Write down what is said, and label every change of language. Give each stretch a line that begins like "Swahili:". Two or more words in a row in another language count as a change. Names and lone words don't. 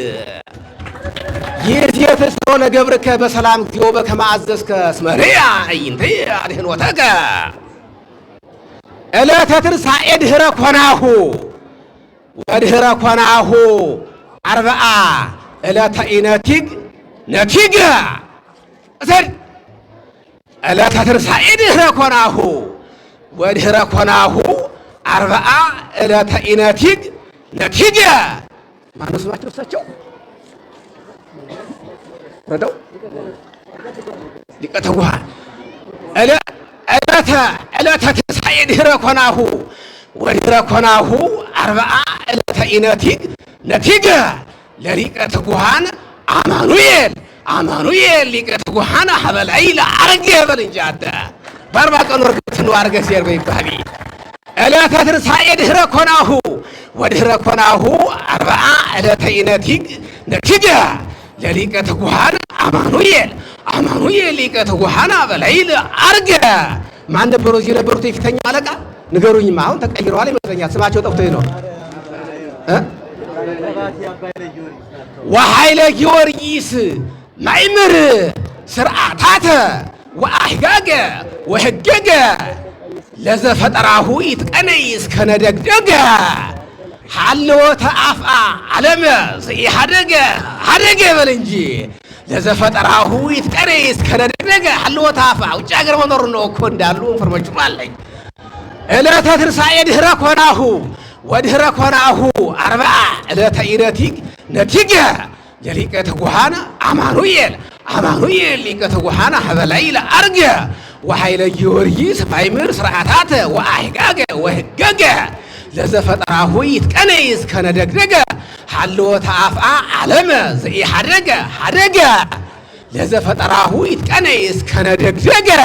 Geez: ይእዜሰ ለገብርከ በሰላም እግዚኦ በከመ አዘዝከ እስመ ርያ አዕይንተ አድኅኖተከ ዕለተ ትንሣኤ ድኅረ ኮናሁ ወድኅረ ኮናሁ አርብዓ ዕለተ ኢነቲግ ነቲገ እሰድ ዕለተ ትንሣኤ ድኅረ ኮናሁ ወድኅረ ኮናሁ አርብዓ ዕለተ ኢነቲግ ነቲገ
Amharic: ማነው ስማቸው? እሳቸው ረዳው
Geez: ሊቀ ትጉሃን ዕለተ ትንሣኤ ድኅረ ኮናሁ ወድኅረ ኮናሁ አርብዓ ዕለተ ኢነቲግ ነቲገ ለሊቀ ትጉሃን አማኑኤል ሊቀ ትጉሃን ሀበላይ ለአርገ
Amharic: በል እንጂ አንተ በአርባ ቀኑ እርግጥ ነው
Geez: አርገ ሲር በይባቢ ዕለተ ትንሣኤ ድኅረ ኮናሁ ወድኅረ ኮናሁ አርብዓ ዕለተ ኢነቲግ ነቲገ ለሊቀ ትጉሃን አማኑኤል ሊቀ ትጉሃን ሀበላይ ለአርገ
Amharic: ማን ነበሩ? እዚህ ነበሩት የፊተኛ አለቃ ንገሩኝማ። አሁን ተቀይረዋል ይመስለኛል። ስማቸው ጠፍቶኝ ነው።
Geez: ወኃይለ ጊዮርጊስ ማእምር ስርዓታተ ወአህጋገ ወህገገ ለዘፈጠራሁ ይትቀነይ እስከ ነደግደገ ሀልወተ አፍአ ዓለመ ዘኢሃደገ ሀደገ
Amharic: በል እንጂ
Geez: ለዘፈጠራሁ ይትቀነይ እስከ ነደግደገ ሀልወተ
Amharic: አፍአ ውጭ ሀገር መኖሩ ነው እኮ እንዳሉ ኢንፎርሜሽኑ አለኝ።
Geez: ዕለተ ትንሣኤ ድኅረ ኮናሁ ወድኅረ ኮናሁ አርብዓ ዕለተ ኢነቲግ ነቲገ ለሊቀ ትጉሃን አማኑኤል ሊቀ ትጉሃን ሀበላይ ለአርገ ወኃይለ ጊዮርጊስ ማእምር ስርዓታተ ወአህጋገ ወህገገ ለዘፈጠራሁ ይትቀነይ እስከ ነደግደገ ሀልወተ አፍአ ዓለመ ዘኢሃደገ ሀደገ ለዘፈጠራሁ ይትቀነይ እስከ ነደግደገ